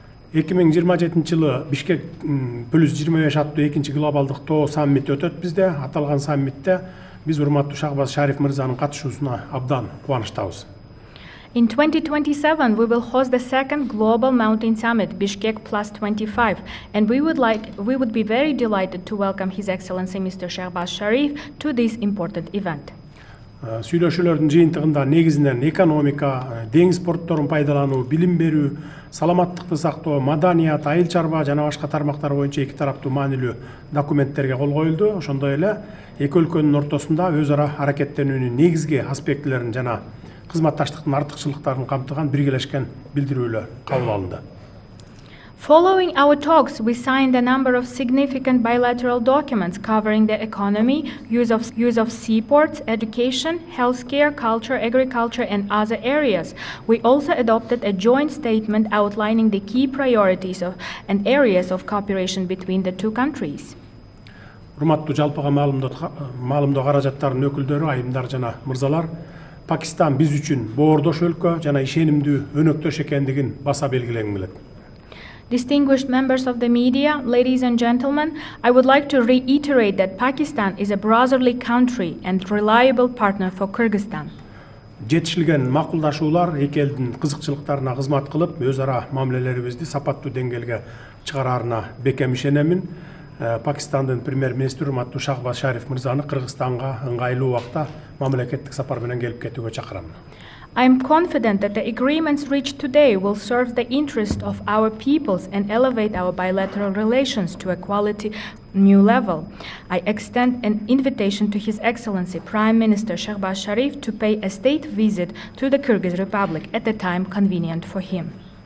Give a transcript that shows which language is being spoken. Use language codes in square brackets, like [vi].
[ky] 2027 жылы Бишкек +25 аттуу 2-чи глобалдык тоо саммити өтөт бизде. Аталган саммитте биз урматтуу Шахбаз Шариф мырзанын катышуусуна абдан кубанычтабыз. [en] In 2027, we will host the second Global Mountain Summit, Bishkek +25, and we would be very delighted to welcome His Excellency Mr. Shahbaz Sharif to this important event. [ky] Сүйлөшүүлөрдүн жыйынтыгында негизинен экономика, деңиз портторун пайдалануу, билим берүү, саламаттыкты сактоо, маданият, айыл чарба жана башка тармактар боюнча эки тараптуу маанилүү документтерге кол коюлду. Ошондой эле эки өлкөнүн ортосунда өз ара аракеттенүүнүн негизги аспектилерин жана кызматташтыктын артыкчылыктарын камтыган биргелешкен билдирүүлөр кабыл алынды. [en] Following our talks, we signed a number of significant bilateral documents covering the economy, use of seaports, education, healthcare, culture, agriculture, and other areas. We also adopted a joint statement outlining the key priorities and areas of cooperation between the two countries. [ky] Урматтуу жалпыга маалымдоо каражаттарынын өкүлдөрү, айымдар жана мырзалар, Пакистан биз үчүн боордош өлкө жана ишенимдүү өнөктөш экендигин баса белгилегим келет. [en] Distinguished members of the media, ladies and gentlemen, I would like to reiterate that Pakistan is a brotherly country and reliable partner for Kyrgyzstan. [ky] Жетишилген макулдашуулар эки элдин кызыкчылыктарына кызмат кылып, өз ара мамилелерибизди сапаттуу деңгээлге чыгараарына бекем ишенемин. Пакистандын премьер-министри урматтуу Шахбаз Шариф мырзаны Кыргызстанга ыңгайлуу убакта мамлекеттик сапар менен келип кетүүгө чакырам. [en] I am confident that the agreements reached today will serve the interest of our peoples and elevate our bilateral relations to a quality new level. I extend an invitation to His Excellency Prime Minister Shehbaz Sharif to pay a state visit to the Kyrgyz Republic at a time convenient for him.